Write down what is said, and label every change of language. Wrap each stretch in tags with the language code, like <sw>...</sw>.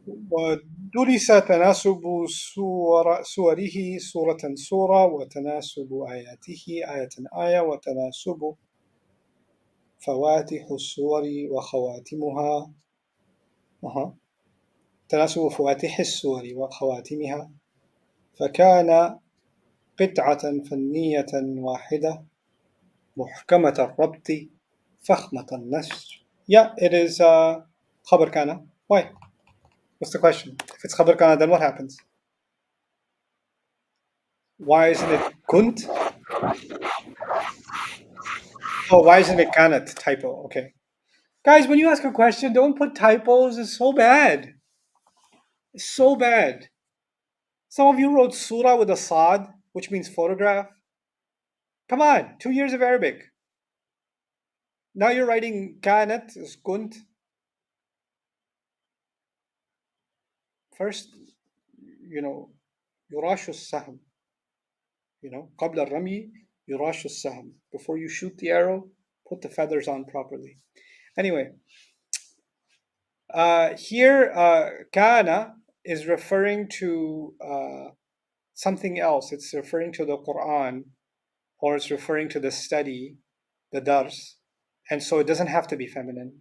<ar>ودرس تناسب سوره سورة سورة وتناسب آياته آية آية وتناسب فواتح السور وخواتمها تناسب فواتح السور وخواتمها فكان قطعة فنية واحدة محكمة الربط فخمة النسج.</ar> <en>Yeah, it is خبر كان. Why? What's the question? If it's خبر كان, then what happens? Why isn't it كنت? Oh, why isn't it كانت? Typo. Okay. Guys, when you ask a question, don't put typos. It's so bad. It's so bad. Some of you wrote surah with a sad, which means photograph. Come on, 2 years of Arabic. Now you're writing كانت is كنت. First,</en> <ar>يراش السهم. قبل الرمي يراش السهم.</ar> <en>Before you shoot the arrow, put the feathers on properly. Anyway, here kana is referring to something else. It's referring to the Quran, or it's referring to the study, the dars, and so it doesn't have to be feminine.</en>